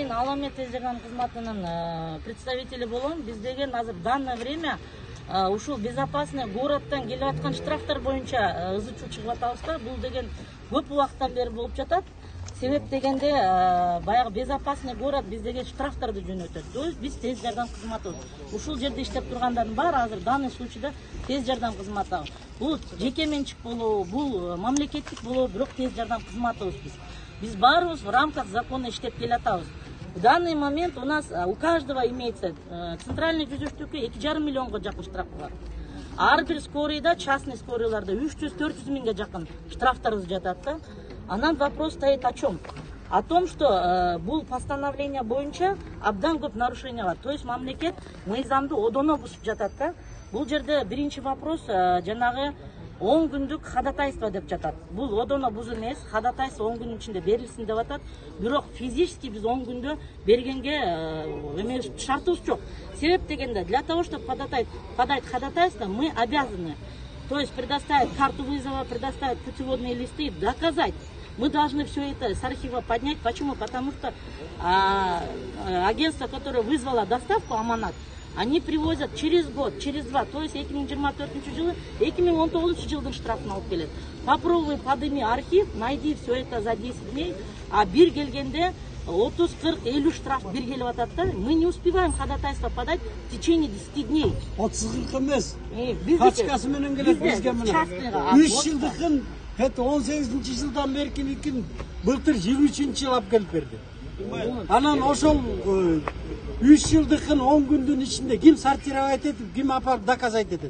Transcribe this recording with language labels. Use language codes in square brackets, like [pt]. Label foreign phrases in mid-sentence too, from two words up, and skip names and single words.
[ky] ала эмес тез жардам кызматынын представители болом. Биз деген азыр [ru] в данное время [ky] ушул [ru] безопасный городтан [ky] келип аткан штрафтар боюнча ызычуу чыгып атабыз да. Бул деген көп убакыттан бери болуп жатат. Себеп дегенде баягы [ru] безопасный город [ky] биздеги штрафтарды жөнөтөт. [ru] То есть [ky] биз тез жардам кызматыбыз. Ушул жерде иштеп тургандардын баары азыр [ru] данный случайда [ky] тез жардам кызматы. Бул жеке менчик болобу, бул мамлекеттик болобу, бирок тез жардам кызматыбыз биз. Биз баарыбыз [ru] в рамках закона [ky] иштеп келатабыз. [ru] В данный момент у нас у каждого имеется центральный [ky] жүзөчтүккө 2,5 миллионго жакын штраф бар. Ар бир скорыйда, [ru] частный скорыйларда [ky] 300-400 миңге жакын штрафтарыбыз жатат да. Анан [ru] вопрос стоит о чем? О том, что [ky] бул постановление боюнча абдан көп нарушение бар. [ru] То есть [ky] мамлекет мыйзамды одоно бузуп жатат да. Бул жерде биринчи вопрос жанагы 10 күндүк ходатайство деп жатат. Бул одоно бузуу эмес, ходатайство 10 күнүн ичинде берилсин деп атат. Бирок физически биз 10 күндө бергенге эмес шартыбыз жок. Себеп дегенде, [ru] для того, чтобы подать ходатайство, мы обязаны, то есть предоставить карту вызова, предоставить путеводные листы и доказать. Мы должны все это с архива поднять. Почему? Потому что агентство, которое вызвало доставку Аманат, они привозят через год, через два, то есть [ky] 2024 жылы, 2019 жылдың штрафын алып келет. [ru] Попробуй подними архив, найди все это за 10 дней, а [ky] бир келгенде 30, 40, 50 штраф бир келип атат да. [ru] Мы не успеваем ходатайство подать в течение 10 дней. [ky] 30 эмес. Пачкасы менен келет бизге мына. 3 жылдыкын, 18 жылдан беркин былтыр 23 жыл алып келип берди. Анан ошол 3 жылдыкын 10 күндүн ичинде ким сортировать этип, ким апарып доказать этет.